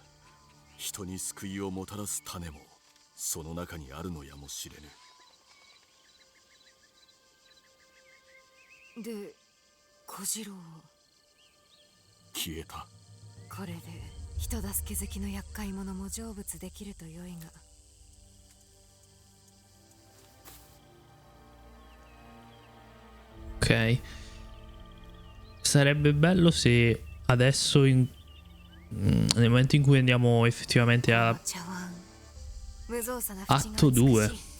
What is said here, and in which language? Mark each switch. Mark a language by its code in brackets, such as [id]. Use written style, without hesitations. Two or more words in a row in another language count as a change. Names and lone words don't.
[ja] 人に救いをもたらす種もその中にあるのやもしれぬ。で、小次郎は消えた。これで人助け好きの厄介者も成仏できるとよいが。 [it] Ok. Sarebbe bello se adesso nel momento in cui andiamo effettivamente a Atto 2.